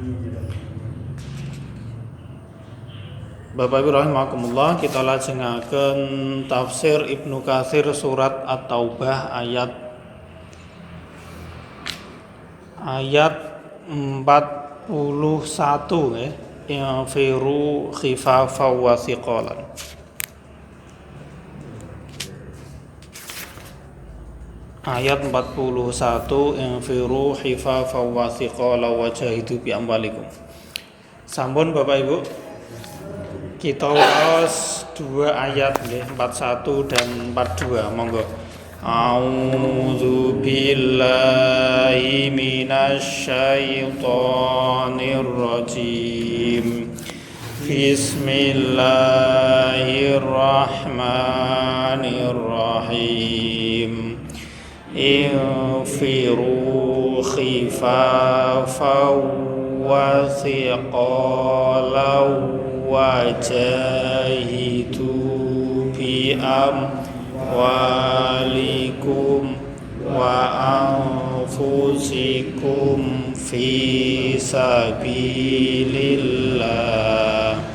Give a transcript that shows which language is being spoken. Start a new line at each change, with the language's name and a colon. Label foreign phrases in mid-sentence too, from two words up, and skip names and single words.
Javanese: Bapak Ibu rahimakumullah, kita lajengaken tafsir Ibnu Katsir surat At-Taubah ayat 41 ya.
Arabic: فروا خفافا وثقالا. Ayat 41, انفروا خفافا وثقالا وجاهدوا بأموالكم.
Javanese: Sampun Bapak Ibu, kita waos dua ayat nggih, 41 dan 42. Monggo.
Arabic: أعوذ بالله من الشيطان الرجيم. Bismillahirrahmanirrahim. انفروا خفافا وثقالا وجاهدوا بأموالكم وأنفسكم في سبيل الله.